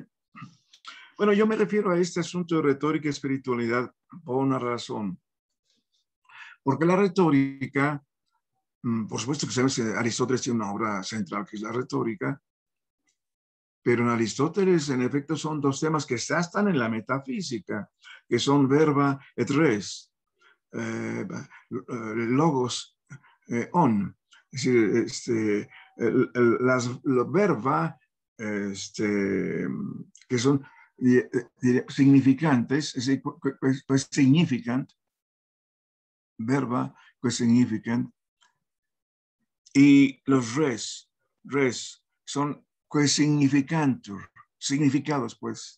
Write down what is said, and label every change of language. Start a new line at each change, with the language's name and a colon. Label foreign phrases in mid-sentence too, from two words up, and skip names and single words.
Spanish: Bueno, yo me refiero a este asunto de retórica y espiritualidad por una razón. Porque la retórica, por supuesto que sabes que Aristóteles tiene una obra central que es la retórica, pero en Aristóteles, en efecto, son dos temas que ya están en la metafísica, que son
Latin: verba et res,
Greek: λόγος ὄν.
Spanish: Es decir, las verba que son significantes, es decir, pues
Latin: significant, verba,
Spanish: pues significant, y los res son pues significantur, significados, pues.